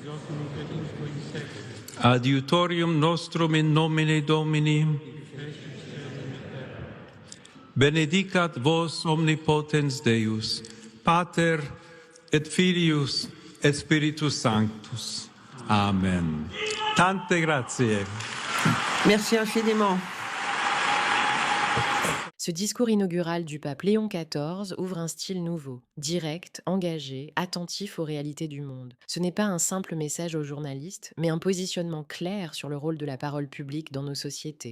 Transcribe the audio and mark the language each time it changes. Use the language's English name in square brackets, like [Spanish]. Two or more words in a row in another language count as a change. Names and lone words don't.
[Latin] Adiutorium nostrum in nomine Domini. Benedicat vos omnipotens Deus, Pater et Filius et Spiritus Sanctus. [Italian] Amen. Tante grazie. [French] Merci infiniment. Ce discours inaugural du pape Léon XIV ouvre un style nouveau, direct, engagé, attentif aux réalités du monde. Ce n'est pas un simple message aux journalistes, mais un positionnement clair sur le rôle de la parole publique dans nos sociétés.